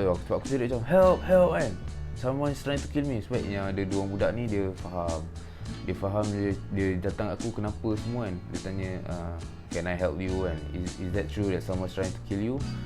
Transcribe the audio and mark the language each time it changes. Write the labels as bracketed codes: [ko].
[ms] Sebab aku jerit macam, [en] help kan, someone's trying to kill me. [ms] Sebab yang ada dua budak ni dia faham, dia datang aku kenapa semua kan. Dia tanya, [en] can I help you kan, is that true that someone's trying to kill you.